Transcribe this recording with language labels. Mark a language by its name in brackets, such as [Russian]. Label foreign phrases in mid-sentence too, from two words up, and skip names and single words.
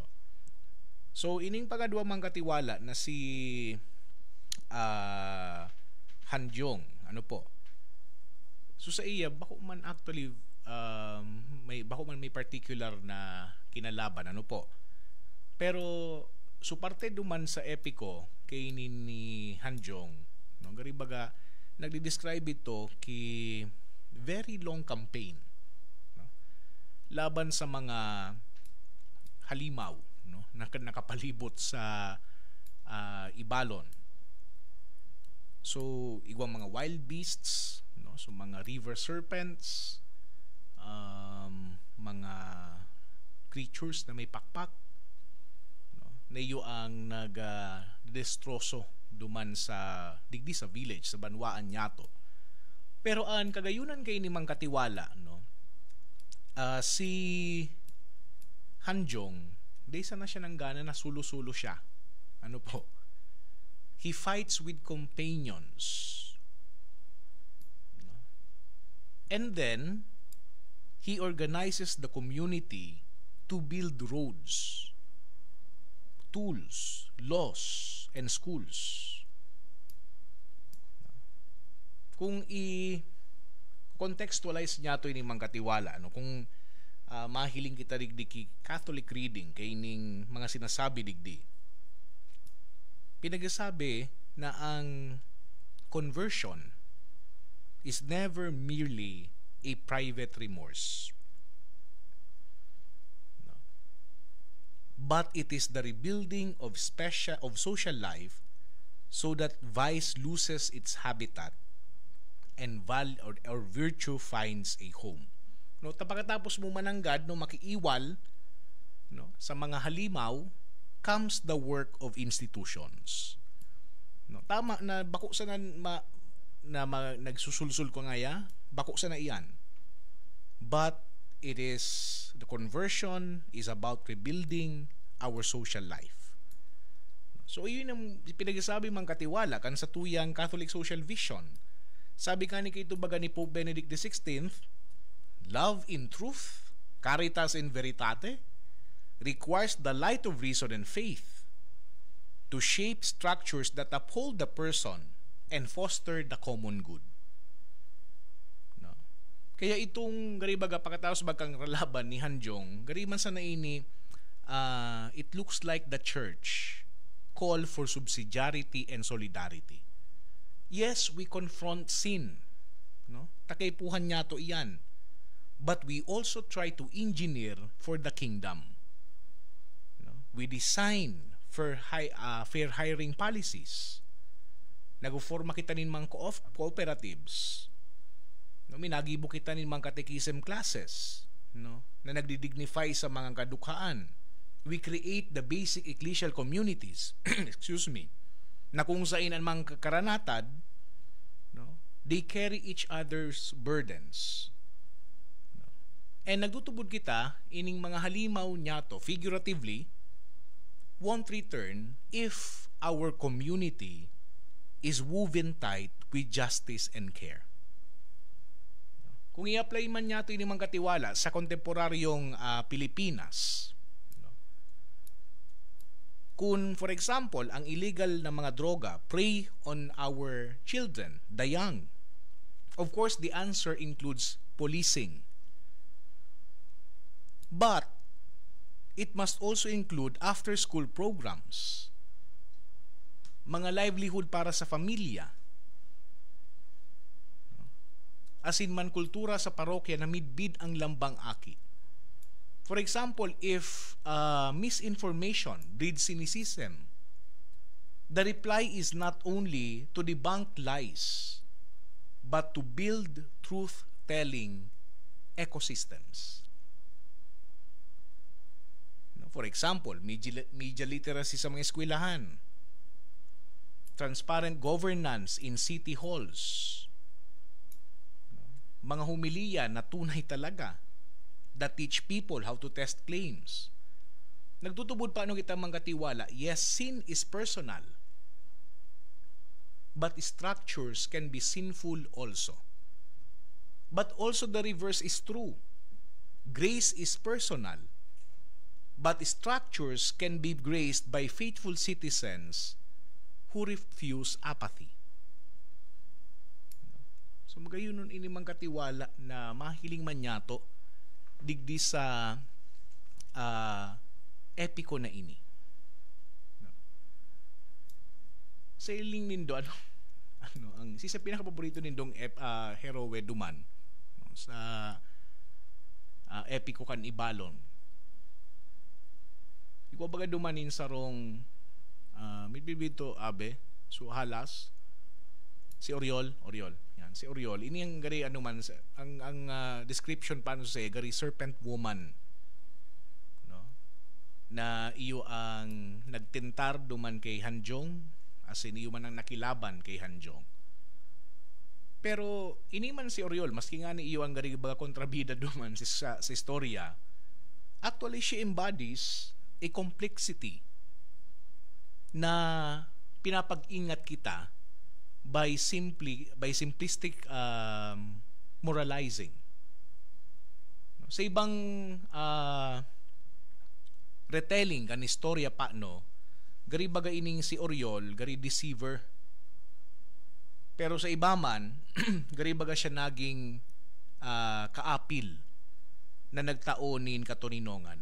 [Bikol] So ining pangadwa mang katiwala na si Handyong, ano po, so sa iya bako man actually bako man may particular na kinalaban, ano po, pero so parte duman sa epiko kay ni Handyong, no, gari baga nagde-describe ito ki [English] very long campaign, [Bikol] no, laban sa mga halimaw, no, nakapalibot sa Ibalon. So, igwang mga [English] wild beasts, [Bikol] no? So, mga river serpents, mga creatures na may pakpak, no? Na iyo ang nag-destroso duman sa digdi sa village, sa Banwaan Nyato. Pero ang kagayunan kay ni Mang Katiwala, no? Si Handyong, daysa na siya ng gana na sulo-sulo siya. Ano po? [English] He fights with companions. And then, he organizes the community to build roads, tools, laws, and schools. [Bikol] Kung i-contextualize niya ito ining Mang Katiwala, no? Kung mahiling kita digdi Catholic reading kay ining mga sinasabi digdi, pinagsasabi na ang [English] conversion is never merely a private remorse, no, but it is the rebuilding of social life so that vice loses its habitat and or virtue finds a home. [Bikol] No, tapos mo mananggad no makiiwal, no, sa mga halimaw [English] comes the work of institutions. [Bikol] No, tama na bako sa nagsusulsul ko ngaya, bako sa na iyan. [English] But it is the conversion is about rebuilding our social life. [Bikol] So iyon ang pinagsasabi Mang Katiwala kan sa tuyang Catholic social vision. Sabi ka ni kito baga ni [English] Pope Benedict XVI, love in truth, [Latin] caritas in veritate, [English] requires the light of reason and faith to shape structures that uphold the person and foster the common good. [Bikol] No? Kaya itong garibaga pagkatapos bagkang laban ni Handyong, gariman sa naini, [English] it looks like the church call for subsidiarity and solidarity. Yes, we confront sin, no? [Bikol] Takaypuhan niya to iyan. [English] But we also try to engineer for the kingdom. We design for fair hiring policies. [Bikol] Nag-forma kita nin mga cooperatives. No, minagibo kita nin mga catechism classes, no, na nagdidignify sa mga kadukhaan. [English] We create the basic ecclesial communities, excuse me, [Bikol] na kung saan ang mga karanatad, [English] no, they carry each other's burdens. No. And [Bikol] nagtutubod kita ining mga halimaw niya to, [English] figuratively, won't return if our community is woven tight with justice and care. [Bikol] Kung i-apply man niya ito yung Mang Katiwala sa kontemporaryong Pilipinas, no? [English] Kung for example [Bikol] ang illegal na mga droga [English] prey on our children, the young, of course the answer includes policing, but it must also include after-school programs. [Bikol] mga livelihood para sa pamilya, asin man kultura sa parokya na midbid ang lambang aki. [English] For example, if misinformation breeds cynicism, the reply is not only to debunk lies, but to build truth-telling ecosystems. For example, media literacy [Bikol] sa mga eskwelahan, [English] transparent governance in city halls, [Bikol] mga humiliya na tunay talaga [English] that teach people how to test claims. [Bikol] Nagtutubod paano kita mangkatiwala? [English] Yes, sin is personal, but structures can be sinful also. But also the reverse is true. Grace is personal, but structures can be graced by faithful citizens who refuse apathy. [Bikol] So magayon nun inimang katiwala na mahiling man yato digdi sa epiko na ini. Sa iling nindo ano ang si sa pinaka-paborito nindong hero we duman sa epiko kan ibalon. Ikaw baga dumanin sa rong midbibito abe so halas si Oriol. Yan, si Oriol. Ini ang gari ano man ang description paano sa gari serpent woman. No? Na iyo ang nagtentar duman kay Hanjong, as in iyo man ang nakilaban kay Hanjong. Pero ini man si Oriol, maski nga ni iyo ang gari baga kontrabida duman sa istorya, [English] actually she embodies a complexity [Bikol] na pinapag-ingat kita [English] by simplistic moralizing. [Bikol] Sa ibang retelling kan istorya paano, gari baga ining si Oriol, gari deceiver. Pero sa iba man, gari baga siya naging kaapil na nagtaonin katuninongan.